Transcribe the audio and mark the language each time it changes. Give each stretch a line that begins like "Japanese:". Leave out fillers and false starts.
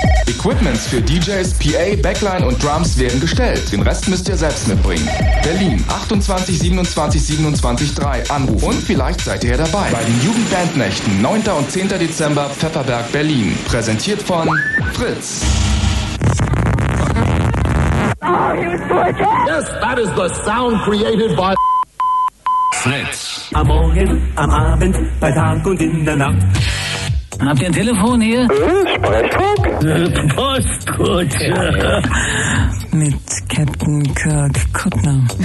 German: Equipments für DJs, PA, Backline und Drums werden gestellt. Den Rest müsst ihr selbst mitbringen. Berlin 28 27 27 3. Anrufen. Und vielleicht seid ihr ja dabei. Bei den Jugendbandnächten 9. und 10. Dezember Pfefferberg Berlin. Präsentiert von Fritz.
English: Yes, that is the sound created by Fritz.
German: Am Morgen, am Abend, bei Tag und in der Nacht. Habt ihr ein Telefon hier? Sprechfunk? Postkutsche. Mit Captain Kirk Kuttner.